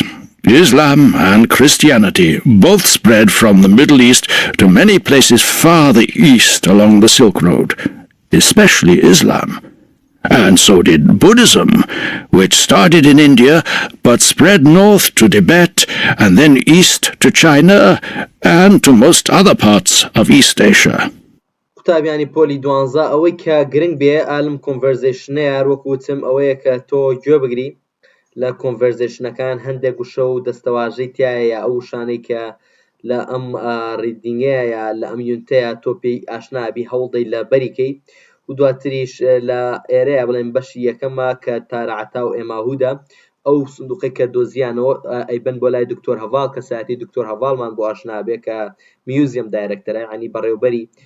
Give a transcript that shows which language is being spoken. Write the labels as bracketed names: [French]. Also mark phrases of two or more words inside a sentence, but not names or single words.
[English] Islam and Christianity both spread from the Middle East to many places farther east along the Silk Road, especially Islam. And so did Buddhism, which started in India but spread north to Tibet and then east to China and to most other parts of East Asia. [Central Kurdish] قوتابیانی پۆلی 12 ئەوەی کە گرنگ بێ ئالم کۆنڤەرزیشنەیە هەروەکوتم ئەوەیە کە تۆ گوێ بگری لە کۆنڤەرزیشنەکان هەندێک وشە و دەستەواژەی تایە ئەو شانەی کە لە ئەم ڕیدینگەیە یا لە ئەم یونتەیە تۆ پێی ئاشنابی هەوڵدەی لە بەریکەی و دواتریش لە ئێرەیە بڵێن بەشی یەکەمە کە تارعەتا و ئێماهوودە ئەو سندوقی کە دۆزیانەوە ئەیبەن بۆ لای دکتۆر هەڤال کە ساعتی دکتۆر هەڤالمان بۆ ئاشنابێ کە [English] museum director [Central Kurdish] ینی بەڕێوەبەری